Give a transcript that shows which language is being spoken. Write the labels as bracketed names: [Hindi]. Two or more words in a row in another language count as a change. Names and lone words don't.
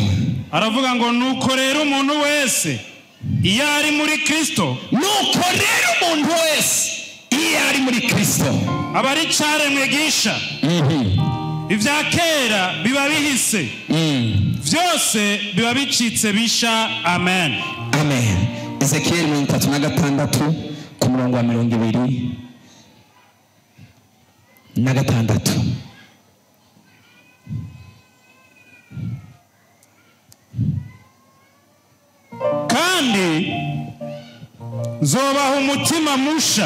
[Rundi] Aravuga ngo nuko rero umuntu wese iyo ari muri Kristo. Nuko rero umuntu wese iyo ari muri Kristo aba ari caremwe gisha. Ivya kera biba bihise. Vyose biba bicitse bisha. Amen. Amen. Ezekiyeli 36 ku murongo wa 26. Kandi zobaha umutima musha.